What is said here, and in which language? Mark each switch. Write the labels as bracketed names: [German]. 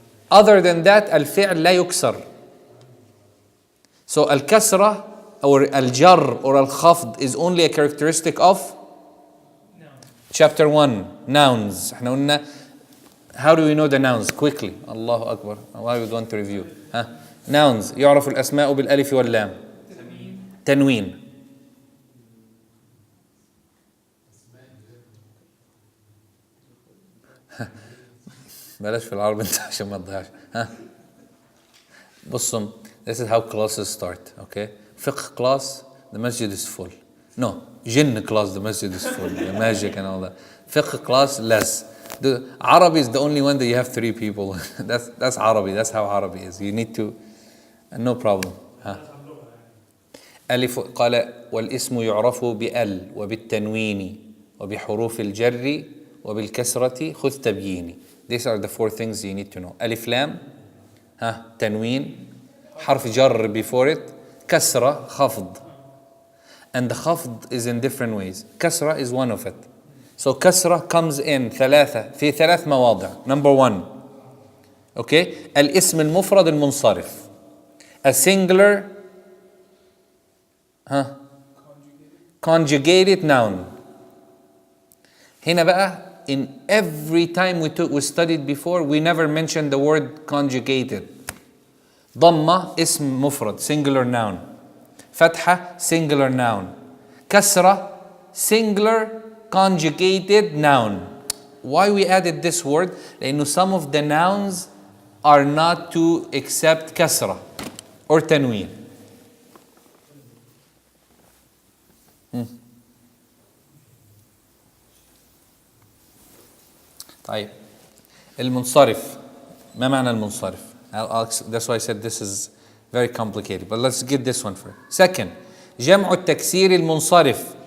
[English] Other than that [Arabic] الفعل لا يكسر. [English] So الكسرة or الجر or الخفض is only a characteristic of Chapter 1, nouns. [Arabic] احنا قلنا [English] how do we know the nouns? Quickly. [Arabic] الله أكبر. [English] Why we want to review? Nouns. [Arabic] يعرف الأسماء بالألف واللام. تنوين. بلاش في العربي انت عشان ما تضيعش. بصوا. [English] This is how classes start. Okay. [Arabic] فقه class, [English] the masjid is full. No. Jinn class, the masjid is full. The magic and all that. Fiqh class, less. The Arabic is the only one that you have 3 people. That's Arabic. That's how Arabic is. You need to, no problem. [Arabic] ألف قال والاسم يعرف بأل وبالتنوين وبحروف الجر وبالكسرة خذ تبييني. [English] These are the 4 things you need to know. [Arabic] ألف لام, تنوين, حرف جر [English] before it, [Arabic] كسرة, خفض. [English] And the khafd is in different ways. Kasra is one of it. So kasra comes in [Arabic] في 3 مواضع. [English] Number 1. Okay. [Arabic] الاسم المفرد المنصرف. [English] A singular conjugated noun. [Arabic] هنا بقى [English] in every time we studied before, we never mentioned the word conjugated. [Arabic] ضمة اسم مفرد, [English] singular noun. فتحة, singular noun. كسرة, singular conjugated noun. Why we added this word? [Arabic] لأنه [English] some of the nouns are not to accept كسرة or تنوين. [Arabic] طيب المنصرف ما معنى المنصرف? [English] That's why I said this is very complicated. But let's get this one first. [Arabic] Second, جمع التكسير المنصرف.